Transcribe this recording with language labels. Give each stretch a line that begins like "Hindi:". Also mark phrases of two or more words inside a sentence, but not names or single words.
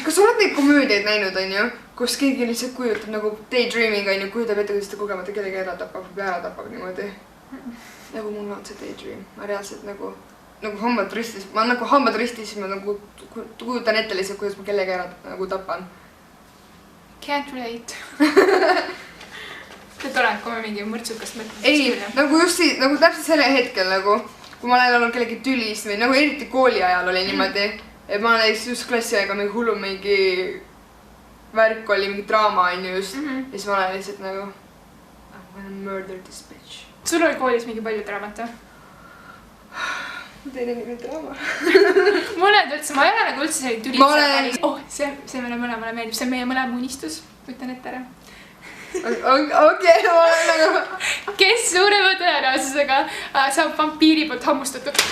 Estonian: Kas sa oled neid komöödiaid näinud, on ju? Kus keegi lihtsalt kujutab nagu daydreaming, on ju, kujutab ette, kuidas ta kogemata kellegi ära tapab või ära tapab niimoodi. Nagu mul on see daydream. Ma reaalselt nagu hambad ristis. Ma nagu hambad ristis, ma nagu kujutan ette lihtsalt, kuidas ma kellegi ära nagu tapan.
English: Can't relate.
Estonian: See tore, kui me mingi mõrtsukast mõtleme. Ei, nagu just nagu täpselt selle hetkel nagu kui ma olen olnud kellegi tülist või nagu eriti kooli ajal oli niimoodi, et ma olen just klassi aega mingi hullu mingi värk oli, mingi draama on just ja siis ma olen lihtsalt nagu
English: I'm gonna murder this bitch.
Estonian: Sul oli koolis mingi palju draamat või? Teine mingi draama. Mulle üldse, ma ei ole nagu üldse selline tüli. See meile mõlemale meeldib, see on meie mõlema unistus, ütlen ette ära. Okei, ma olen nagu... Kes suurema tõenäosusega saab vampiiri poolt hammustatud?